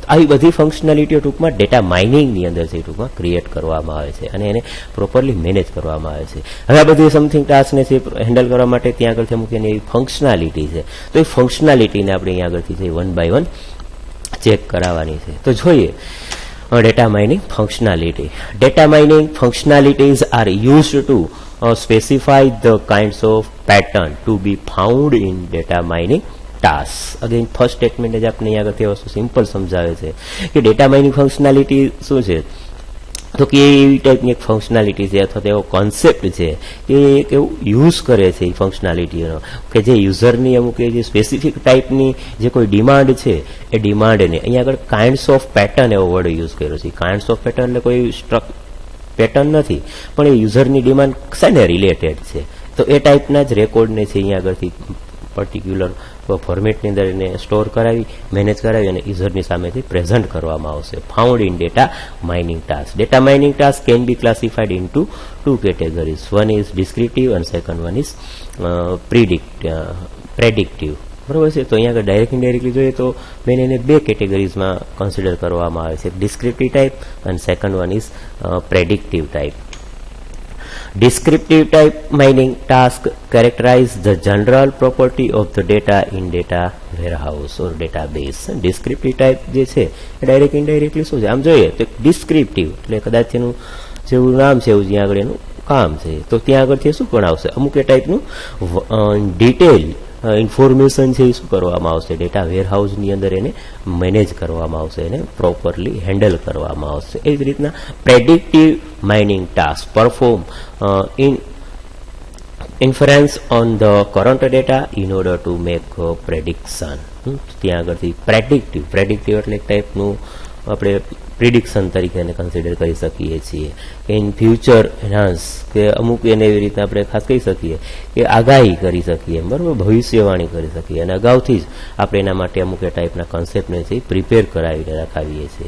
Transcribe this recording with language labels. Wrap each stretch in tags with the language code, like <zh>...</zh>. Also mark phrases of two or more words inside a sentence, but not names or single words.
<gu>આવી બધી ફંક્શનાલિટીઓ ટૂંકમાં</gu> <en>data miningની</en> <gu>અંદર છે ટૂંકમાં ક્રિએટ કરવામાં આવે છે અને એને પ્રોપરલી મેનેજ કરવામાં આવે છે. હવે આ બધી</gu> <en>something taskને</en> <gu>છે હેન્ડલ કરવા માટે ત્યાં આગળથી અમુક એની એવી ફંક્શનાલિટી છે, તો એ ફંક્શનાલિટીને આપણે અહીંયા આગળથી છે 1 by 1 ચેક કરાવવાની છે. તો જોઈએ</gu> <en>data mining functionality. Data mining functionalities are used to specify the kinds of pattern to be found in data mining tasks.</en> <gu>અગેન ફર્સ્ટ સ્ટેટમેન્ટ જ આપણે અહીંયા આગળ વસ્તુ સિમ્પલ સમજાવે છે કે</gu> <en>data mining functionality</en> <gu>શું છે, તો કે એવી ટાઈપની એક ફંક્શનાલિટી છે અથવા તો એવો કોન્સેપ્ટ છે કે એક એવું યુઝ કરે છે એ ફંક્શનાલિટીનો કે જે યુઝરની અમુક જે</gu> <en>specific typeની</en> <gu>જે કોઈ ડિમાન્ડ છે એ ડિમાન્ડને અહીંયા આગળ</gu> <en>kinds of pattern</en> <gu>એવો</gu> <en>word use</en> <gu>કર્યો છે.</gu> <en>kinds of pattern</en> <gu>એટલે કોઈ પેટર્ન નથી પણ એ યુઝરની ડિમાન્ડ શાને રિલેટેડ છે, તો એ ટાઈપના જ રેકોર્ડને છે અહીંયા આગળથી</gu> <en>particular formatની</en> <gu>અંદર એને સ્ટોર કરાવી, મેનેજ કરાવી અને યુઝરની સામેથી પ્રેઝન્ટ કરવામાં આવશે.</gu> <en>Found in data mining task. Data mining task can be classified into 2 categories. One is descriptive and second one is predictive.</en> <gu>બરોબર છે. તો અહીંયા આગળ ડાયરેક્ટ ઇનડાયરેક્ટલી જોઈએ તો મેં એને 2 કેટેગરીઝમાં કન્સિડર કરવામાં આવે છે,</gu> <en>descriptive type</en> <gu>અને</gu> <en>second one is predictive type. Descriptive type mining task characterize the general property of the data in data warehouse or database. Descriptive type</en> <gu>જે છે એ ડાયરેક્ટ ઇનડાયરેક્ટલી શું છે, આમ જોઈએ તો ડિસ્ક્રિપ્ટિવ એટલે કદાચ એનું જેવું નામ છે એવું જ્યાં આગળ એનું કામ છે, તો ત્યાં આગળથી શું પણ આવશે અમુક એ ટાઈપનું ડિટેલ ઇન્ફોર્મેશન છે એ શું કરવામાં આવશે</gu> <en>data warehouseની</en> <gu>અંદર એને મેનેજ કરવામાં આવશે, એને પ્રોપરલી હેન્ડલ કરવામાં આવશે. એ જ રીતના</gu> <en>predictive mining task perform inference on the current data in order to make prediction.</en> <gu>ત્યાં આગળથી પ્રેડિક્ટિવ એટલે એક ટાઈપનું આપણે પ્રિડિક્શન તરીકે એને કન્સિડર કરી શકીએ છીએ કે</gu> <en>in future enhance</en> <gu>કે અમુક એને એવી રીતે આપણે ખાસ કહી શકીએ કે આગાહી કરી શકીએ, બરાબર, ભવિષ્યવાણી કરી શકીએ અને અગાઉથી જ આપણે એના માટે અમુક એ ટાઈપના કોન્સેપ્ટને છે પ્રિપેર કરાવીને રખાવીએ છીએ.</gu>